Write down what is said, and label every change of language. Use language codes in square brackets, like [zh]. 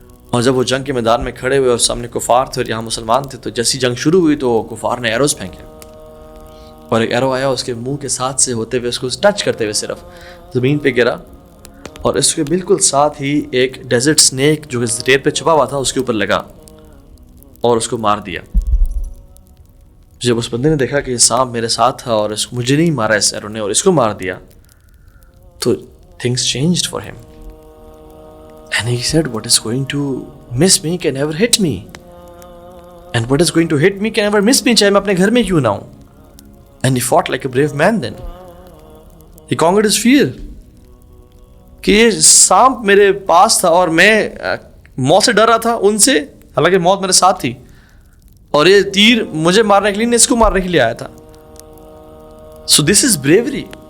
[ur] اور جب وہ جنگ کے میدان میں کھڑے ہوئے اور سامنے کفار تھے اور یہاں مسلمان تھے, تو جیسی جنگ شروع ہوئی تو کفار نے ایروز پھینکے, اور ایک ایرو آیا اس کے منہ کے ساتھ سے ہوتے ہوئے اس کو ٹچ کرتے ہوئے صرف زمین پہ گرا, اور اس کے بالکل ساتھ ہی ایک ڈیزرٹ سنیک جو زیر پہ چھپا ہوا تھا اس کے اوپر لگا اور اس کو مار دیا. جب اس بندے نے دیکھا کہ یہ سانپ میرے ساتھ تھا اور مجھے نہیں مارا اس ایرو نے اور اس کو مار دیا, تو [en] things changed for him. And he said, what is going to miss me can never hit me. And what is going to hit me can never miss me, [ur] چاہے میں اپنے گھر میں کیوں نہ ہوں. [en] And he fought like a brave man then. He conquered his fear. [ur] کہ یہ سانپ میرے پاس تھا اور میں موت سے ڈر رہا تھا ان سے, حالانکہ موت میرے ساتھ تھی, اور یہ تیر مجھے مارنے کے لیے نہیں, اس کو مارنے کے لیے آیا تھا. [en] So this is bravery.